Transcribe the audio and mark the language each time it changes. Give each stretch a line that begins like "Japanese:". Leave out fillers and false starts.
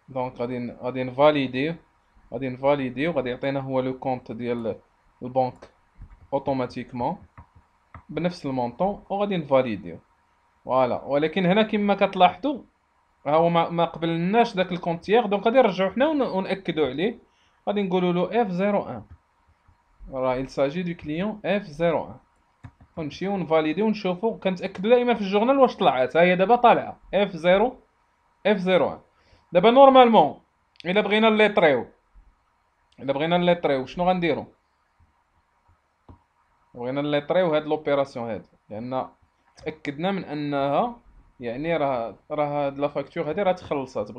Arabic: دونك غادي نفاليديو غادي يعطينا هو لو كونط ديال البنك اوتوماتيكمون بنفس المونطون، وغادي نفاليديو. فوالا. ولكن هنا كما كتلاحظوا ها هو ما قبلناش داك الكونتيير، دونك غادي نرجعو حنا ونأكدو عليه. غادي نقولوا له F01.
French: راه il s'agit du client F01.
Arabic: ونمشيو نفاليديو ونشوفو، كنتأكدو دائما في الجورنال واش طلعت. ها هي دابا طالعه F01. دابا نورمالمون الا بغينا نليطريو شنو غنديرو؟ بغينا نليطريو هاد لوبيراسيون هادي، لان تاكدنا من انها يعني راه هاد لا فاكتور هادي راه تخلصات.